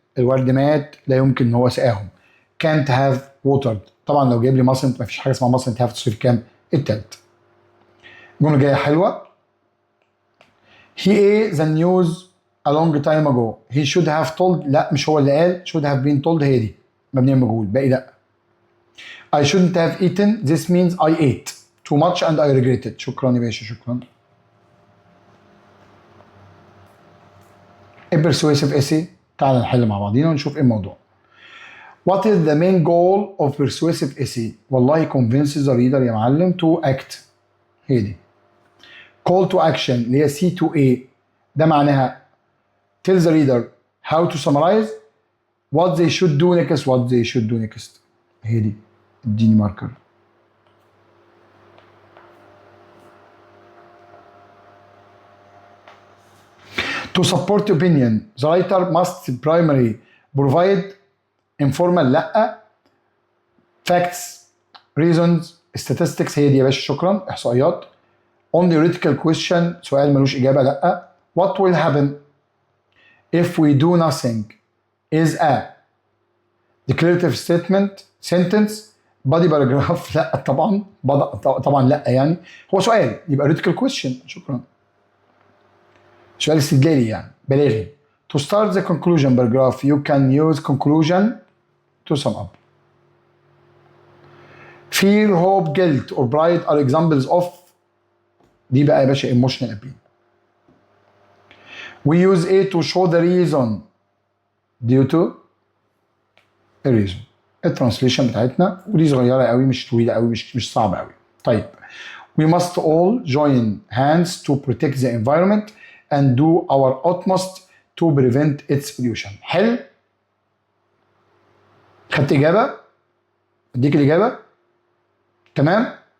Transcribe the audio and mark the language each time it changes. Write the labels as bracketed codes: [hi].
[ar] الورد مات لا يمكن ان هو سقاهم. [en] can't have watered. [ar] طبعا لو جايب لي mustn't مفيش حاجه اسمها [en] mustn't have [ar] تصريف كام؟ التالت. الجمله الجايه حلوه. [en] he ate the news a long time ago. he should have told. [ar] لا مش هو اللي قال. [en] should have been told. [ar] هي دي مبنيه مجهول. باقي لا. [en] I shouldn't have eaten. this means I ate too much and I regret it. [ar] شكرا يا باشا شكرا. [en] persuasive essay. [ar] تعال نحل مع بعضينا ونشوف ايه الموضوع. [en] What is the main goal of persuasive essay؟ والله convinces the reader يا معلم to act. [ar] هي دي. [en] Call to action [ar] اللي هي [en] C2A [ar] ده معناها [en] tell the reader how to summarize what they should do next. what they should do next. [ar] هي دي. اديني ماركر. [en] To support opinion the writer must primarily provide informal لا. facts reasons statistics. [ar] هي دي يا باشا شكرا. احصائيات. [en] on theoretical question [ar] سؤال ملوش اجابه لا. [en] what will happen if we do nothing is a declarative statement sentence body paragraph. [ar] لا طبعا طبعا لا يعني هو سؤال يبقى theoretical question. شكرا. سؤال استدلالي يعني بلاغي. [en] to start the conclusion paragraph you can use conclusion to sum up. fear hope guilt or pride are examples of. [ar] دي بقى يا باشا [en] emotional appeal. we use A to show the reason due to a reason. [ar] الترانسليشن بتاعتنا ودي صغيره قوي مش طويله قوي مش صعبه قوي. [en] طيب we must all join hands to protect the environment and do our utmost to prevent its pollution. [ar] حلو. خدت اجابه؟ اديك الاجابه. تمام.